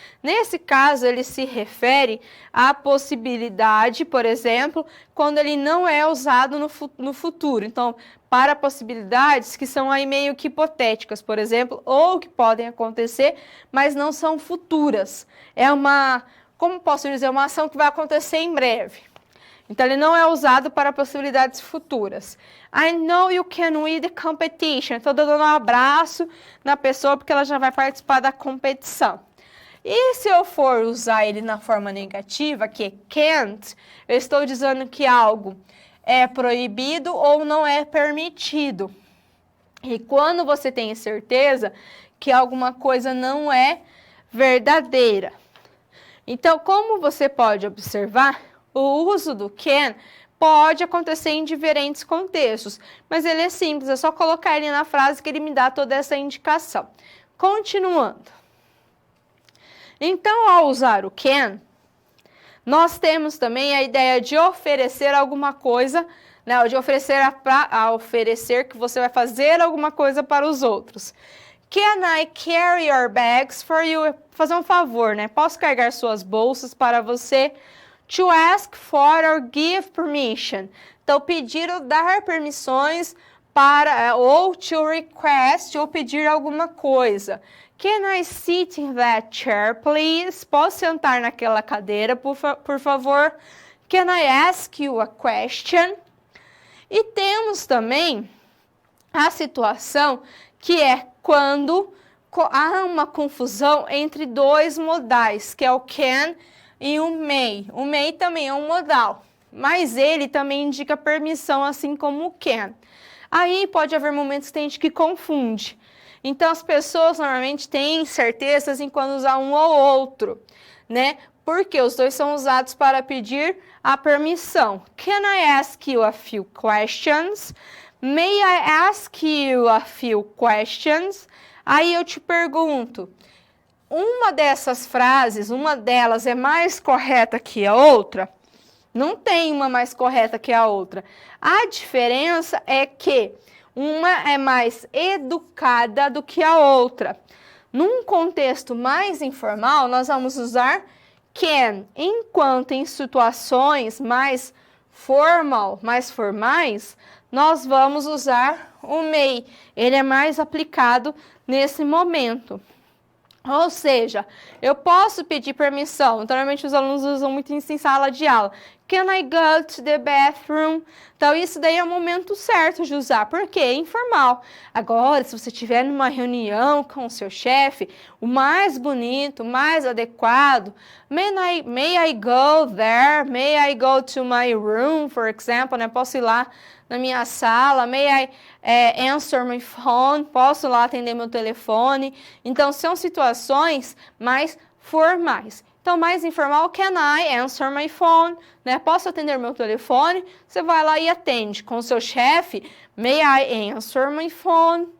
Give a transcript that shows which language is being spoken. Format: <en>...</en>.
<pt>Nesse caso, ele se refere à possibilidade, por exemplo, quando ele não é usado no futuro. Então, para possibilidades que são aí meio que hipotéticas, por exemplo, ou que podem acontecer, mas não são futuras. É uma, como posso dizer, uma ação que vai acontecer em breve. Então, ele não é usado para possibilidades futuras.</pt> <en>I know you can win the competition.</en> <pt>Estou dando um abraço na pessoa porque ela já vai participar da competição. E se eu for usar ele na forma negativa, que é can't, eu estou dizendo que algo é proibido ou não é permitido. E quando você tem certeza que alguma coisa não é verdadeira. Então, como você pode observar, o uso do can pode acontecer em diferentes contextos, mas ele é simples, é só colocar ele na frase que ele me dá toda essa indicação. Continuando. Então, ao usar o can, nós temos também a ideia de oferecer alguma coisa, né, de oferecer a oferecer que você vai fazer alguma coisa para os outros.</pt> <en>Can I carry your bags for you?</en> <pt>Fazer um favor, né? Posso carregar suas bolsas para você?</pt> <en>To ask for or give permission.</en> <pt>Então, pedir ou dar permissões para, ou to request, ou pedir alguma coisa.</pt> <en>Can I sit in that chair, please?</en> <pt>Posso sentar naquela cadeira, por favor?</pt> <en>Can I ask you a question?</en> <pt>E temos também a situação que é quando há uma confusão entre dois modais, que é o can e o may. O may também é um modal, mas ele também indica permissão, assim como o can. Aí pode haver momentos que tem gente que confunde. Então, as pessoas normalmente têm certezas em quando usar um ou outro, né? Porque os dois são usados para pedir a permissão.</pt> <en>Can I ask you a few questions? May I ask you a few questions?</en> <pt>Aí eu te pergunto, uma dessas frases, uma delas é mais correta que a outra? Não tem uma mais correta que a outra. A diferença é que uma é mais educada do que a outra. Num contexto mais informal, nós vamos usar can, enquanto em situações mais formais, nós vamos usar o may. Ele é mais aplicado nesse momento. Ou seja, eu posso pedir permissão. Normalmente os alunos usam muito isso em sala de aula.</pt> <en>Can I go to the bathroom?</en> <pt>Então, isso daí é o momento certo de usar. Por quê? É informal. Agora, se você estiver numa reunião com o seu chefe, o mais bonito, o mais adequado,</pt> <en>may I go there? May I go to my room, for example?</en> <pt>Né? Posso ir lá na minha sala?</pt> <en>May I answer my phone?</en> <pt>Posso lá atender meu telefone? Então, são situações mais formais. Então, mais informal,</pt> <en>can I answer my phone?</en> <pt>Né? Posso atender meu telefone? Você vai lá e atende. Com o seu chefe,</pt> <en>may I answer my phone?</en>